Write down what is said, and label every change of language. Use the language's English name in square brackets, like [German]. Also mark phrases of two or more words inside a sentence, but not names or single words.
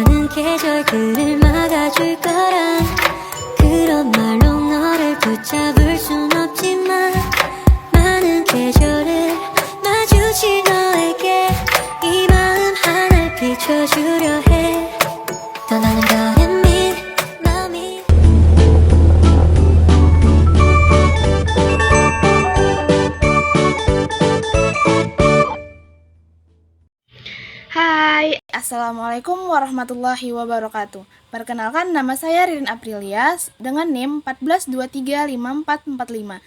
[Korean] 계절들을 막아줄 거란 그런 말로 너를 붙잡을 순 없지만 많은 계절을 마주친 너에게 이 마음 하나 비춰주려 해 떠나는 거는 민 마음이 [Arabic] Hai, السلام عليكم ورحمة الله وبركاته. [Indonesian] Perkenalkan, nama saya Ririn Aprilia dengan NIM 14235445.